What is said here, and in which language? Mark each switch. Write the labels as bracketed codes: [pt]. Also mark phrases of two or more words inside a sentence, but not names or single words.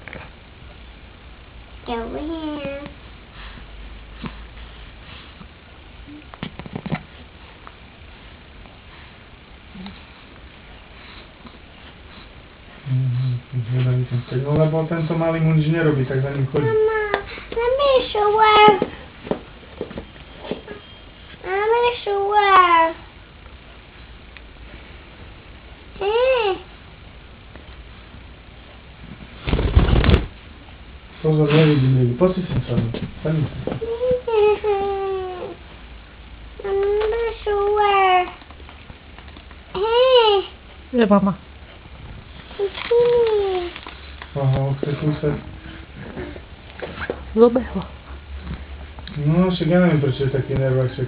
[sk] No lebo tento malý mu nič nerobí, tak za ním chodí. Mama, [en] let me show where. I'm gonna show where. [sk] Pozor, nevidím, Lili, poď si sem sadnú. Sadni si. [en] I'm gonna show where. Hey. [sk] Že mama. Aha, chce kúsať. Zobehlo. No, však ja neviem, prečo je taký nerváček.